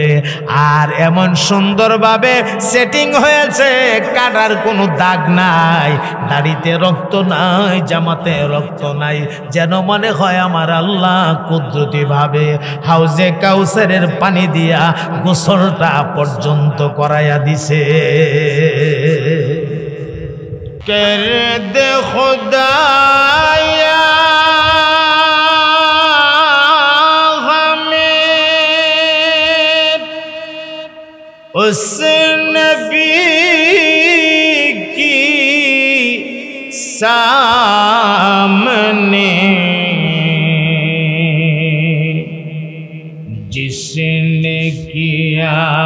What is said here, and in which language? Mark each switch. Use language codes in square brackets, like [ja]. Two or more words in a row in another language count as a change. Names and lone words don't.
[bn] আর এমন সুন্দরভাবে সেটিং হয়েছে, কাটার কোনো দাগ নাই, দাড়িতে রক্ত নাই, জামাতে রক্ত নাই, যেন মনে হয় আমার আল্লাহ কুদরতি ভাবে হাউজে কাউসারের পানি দিয়া গোসলটা পর্যন্ত করাইয়া দিছে। [ur] کر دے خدایا ہمیں اس نبی کی سامنے جس نے کیا